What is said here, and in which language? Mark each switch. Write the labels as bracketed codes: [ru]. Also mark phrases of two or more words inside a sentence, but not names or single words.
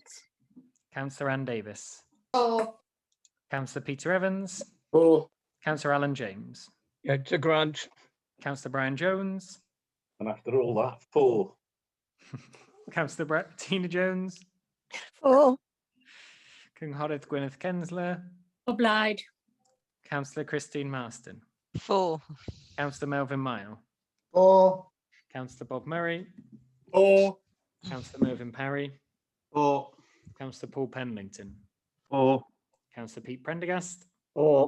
[en] Councillor Ann Davis. For. Councillor Peter Evans. For. Councillor Alan James. Yeah, to grant. Councillor Brian Jones. And after all that, for. Councillor Tina Jones. For. [cy] Cynghorydd Gwyneth Kensler. O blaid. [en] Councillor Christine Marston. For. Councillor Melvin Mile. For. Councillor Bob Murray. For. Councillor Mervyn Parry. For. Councillor Paul Penlington. For. Councillor Pete Prendergast. For.